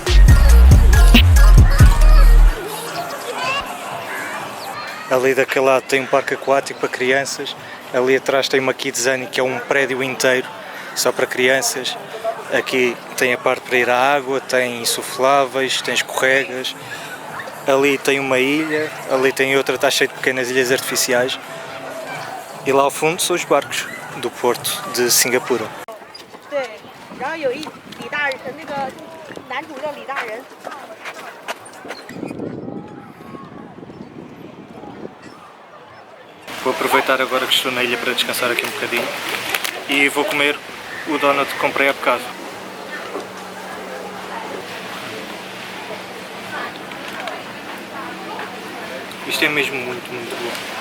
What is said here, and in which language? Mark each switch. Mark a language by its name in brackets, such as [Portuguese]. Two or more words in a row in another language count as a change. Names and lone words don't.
[Portuguese] Ali daquele lado tem um parque aquático para crianças, ali atrás tem uma Kidzania, que é um prédio inteiro só para crianças. Aqui tem a parte para ir à água, tem insufláveis, tem escorregas, ali tem uma ilha, ali tem outra, está cheio de pequenas ilhas artificiais, e lá ao fundo são os barcos do porto de Singapura. [Chinese] 然后有一李大人，那个男主叫李大人。 [Portuguese] Vou aproveitar agora que estou na ilha para descansar aqui um bocadinho e vou comer o donut que comprei há bocado. Isto é mesmo muito bom.